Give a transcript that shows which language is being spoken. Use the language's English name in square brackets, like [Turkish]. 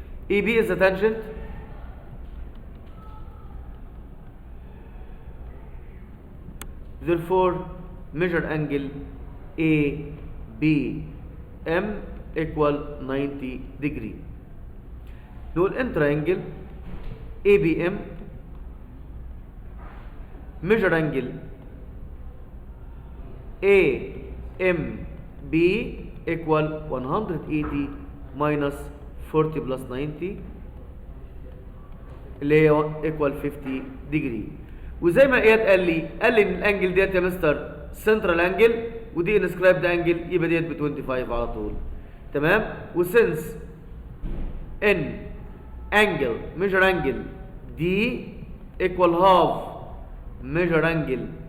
[English] EB is the tangent therefore measure angle ABM equal 90 degree. [Arabic] نقول [English] inter angle ABM measure angle AMB equal 180 minus 40 plus 90 [Arabic] اللي هي [English] equal 50 degree. [Arabic] وزي ما اياد قال لي ان الانجل ديت يا مستر سنترال انجل ودي انسكرايبد انجل، يبقى ديت ب 25 على طول، تمام؟ وسنس ان انجل ميجر انجل دي [English] equal half [Arabic] ميجر انجل